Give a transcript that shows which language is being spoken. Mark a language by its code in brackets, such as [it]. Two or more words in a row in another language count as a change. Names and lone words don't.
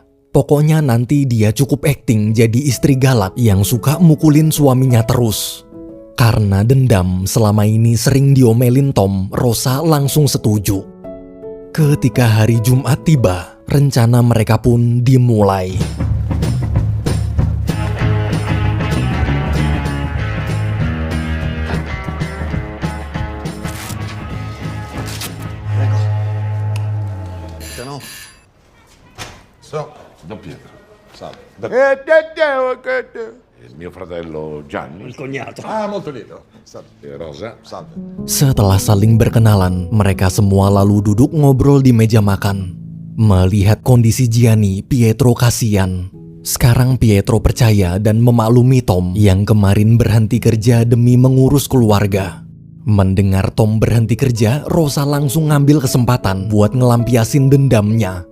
[id] Pokoknya nanti dia cukup akting jadi istri galak yang suka mukulin suaminya terus. Karena dendam selama ini sering diomelin Tom, Rosa langsung setuju. Ketika hari Jumat tiba, rencana mereka pun dimulai. [it] Don Pietro, salve. Il mio fratello Gianni. Il cognato. Ah, molto lieto. Salve. Rosa. Salve. [id] Setelah saling berkenalan, mereka semua lalu duduk ngobrol di meja makan. Melihat kondisi Gianni, Pietro kasihan. Sekarang Pietro percaya dan memaklumi Tom yang kemarin berhenti kerja demi mengurus keluarga. Mendengar Tom berhenti kerja, Rosa langsung ngambil kesempatan buat ngelampiasin dendamnya.